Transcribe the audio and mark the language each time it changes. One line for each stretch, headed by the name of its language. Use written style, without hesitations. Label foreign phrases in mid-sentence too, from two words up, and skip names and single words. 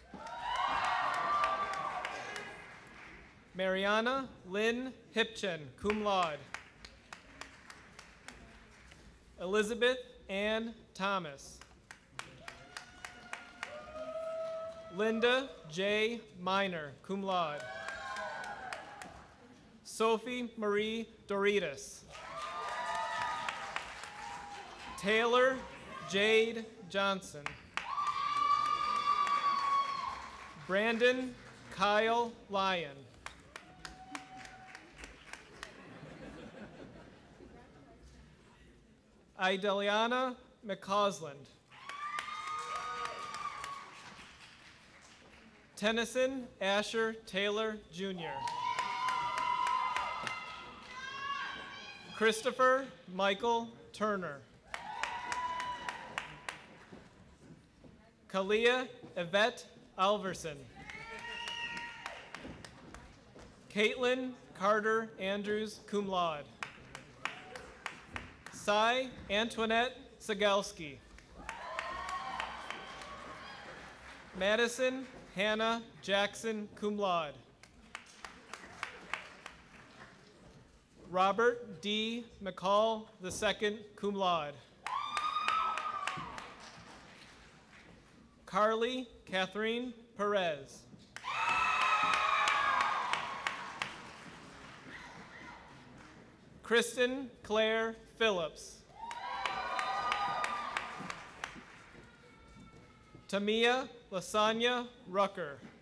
English: Mariana Lynn Hipchen,
Latin: cum laude.
English: Elizabeth Ann Thomas. Linda J.
Latin: Minor, cum laude.
English: Sophie Marie Doritas. Taylor Jade Johnson. Brandon Kyle Lyon. Ideliana McCausland. Tennyson Asher Taylor, Jr. Christopher Michael Turner. Kalia Yvette Alverson. Caitlin Carter Andrews,
Latin: cum laude.
English: Cy Antoinette Sagalski. Madison Hannah Jackson,
Latin: cum laude.
English: Robert D. McCall II,
Latin: cum laude.
English: Carly Catherine Perez. Kristen Claire Phillips. Tamia Lasagna Rucker.